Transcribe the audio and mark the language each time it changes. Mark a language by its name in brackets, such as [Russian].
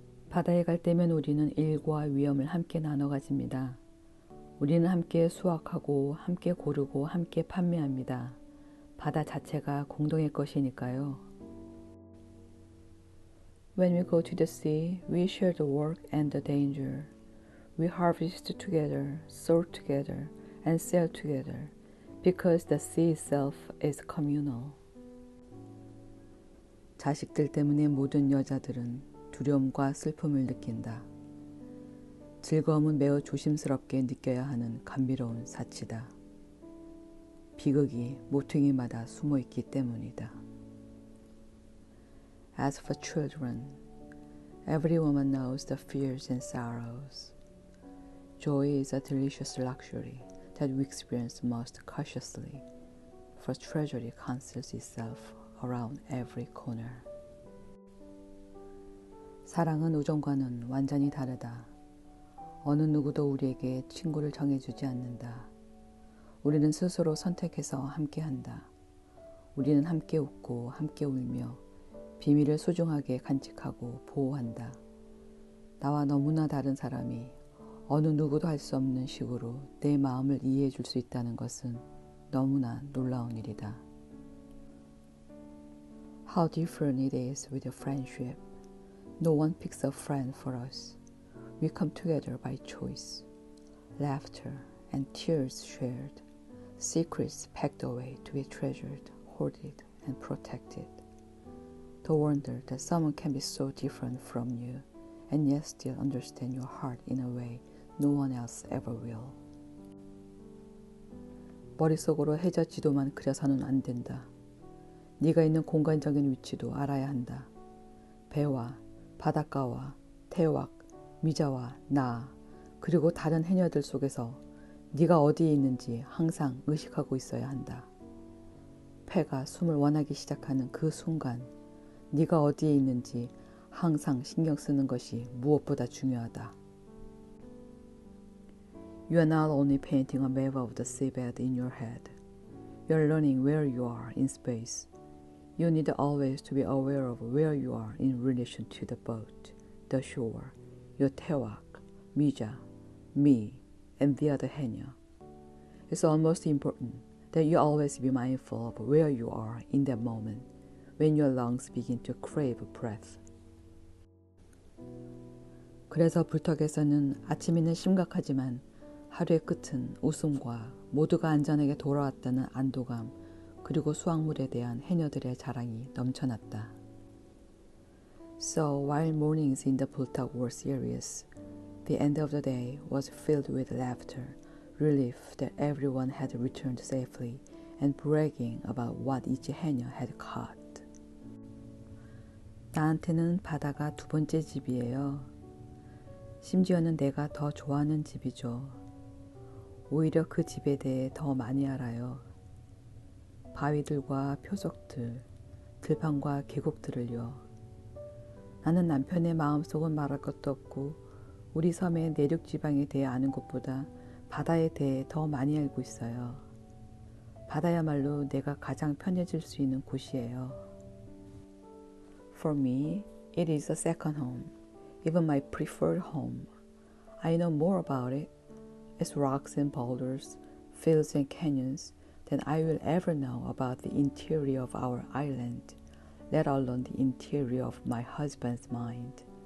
[Korean] 바다에 갈 때면 우리는 일과 위험을 함께 나눠 가집니다. 우리는 함께 수확하고 함께 고르고 함께 판매합니다. 바다 자체가 공동의 것이니까요. [English] When we go to the sea, we share the work and the danger. We harvest together, sow together, and sell together, because the sea itself is communal. [Korean] 자식들 때문에 모든 여자들은 두려움과 슬픔을 느낀다. 즐거움은 매우 조심스럽게 느껴야 하는 감미로운 사치다. 비극이 모퉁이마다 숨어있기 때문이다. [English] As for children, every woman knows the fears and sorrows. Joy is a delicious luxury that we experience most cautiously, for treasury conceals itself around every corner. [Korean] 사랑은 우정과는 완전히 다르다. 어느 누구도 우리에게 친구를 정해주지 않는다. 우리는 스스로 선택해서 함께한다. 우리는 함께 웃고 함께 울며 비밀을 소중하게 간직하고 보호한다. 나와 너무나 다른 사람이 어느 누구도 할 수 없는 식으로 내 마음을 이해해 줄 수 있다는 것은 너무나 놀라운 일이다. [English] How different it is with a friendship. No one picks a friend for us. We come together by choice. Laughter and tears shared. Secrets packed away to be treasured, hoarded, and protected. The wonder that someone can be so different from you and yet still understand your heart in a way no one else ever will. [Korean] 머릿속으로 해저 지도만 그려서는 안 된다. 네가 있는 공간적인 위치도 알아야 한다. 배와 바닷가와 태왁, 미자와 나, 그리고 다른 해녀들 속에서 네가 어디에 있는지 항상 의식하고 있어야 한다. 폐가 숨을 원하기 시작하는 그 순간 네가 어디에 있는지 항상 신경 쓰는 것이 무엇보다 중요하다. [English] You are not only painting a map of the seabed in your head. You are learning where you are in space. You need always to be aware of where you are in relation to the boat, the shore, your 태왁, 미자, me, and the other 해녀. It's almost important that you always be mindful of where you are in that moment when your lungs begin to crave breath. [Korean] 그래서 불턱에서는 아침에는 심각하지만 하루의 끝은 웃음과 모두가 안전하게 돌아왔다는 안도감 그리고 수확물에 대한 해녀들의 자랑이 넘쳐났다. [English] So while mornings in the Bultak were serious, the end of the day was filled with laughter, relief that everyone had returned safely, and bragging about what each 해녀 had caught. [Korean] 나한테는 바다가 두 번째 집이에요. 심지어는 내가 더 좋아하는 집이죠. 오히려 그 집에 대해 더 많이 알아요. 바위들과 표적들, 들판과 계곡들을요. 나는 남편의 마음속은 말할 것도 없고 우리 섬의 내륙 지방에 대해 아는 것보다 바다에 대해 더 많이 알고 있어요. 바다야말로 내가 가장 편해질 수 있는 곳이에요. [English] For me, it is a second home, even my preferred home. I know more about it, its rocks and boulders, fields and canyons, than I will ever know about the interior of our island, let alone the interior of my husband's mind.